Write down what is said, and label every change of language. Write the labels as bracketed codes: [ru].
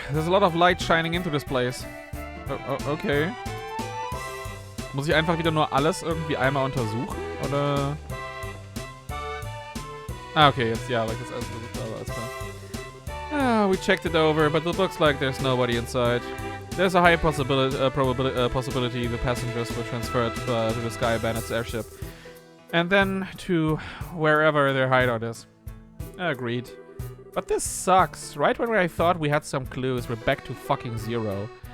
[en] There's a lot of light shining into this place. Okay. [de] Muss ich einfach wieder nur alles irgendwie einmal untersuchen? Oder? Ah, okay, jetzt, ja, weil ich jetzt alles versucht habe, alles klar. [en] We checked it over, but it looks like there's nobody inside. There's a high possibility the passengers were transferred to the Sky Bandit's airship. And then to wherever their hideout is. Agreed. But this sucks. Right when I thought we had some clues, we're back to fucking zero.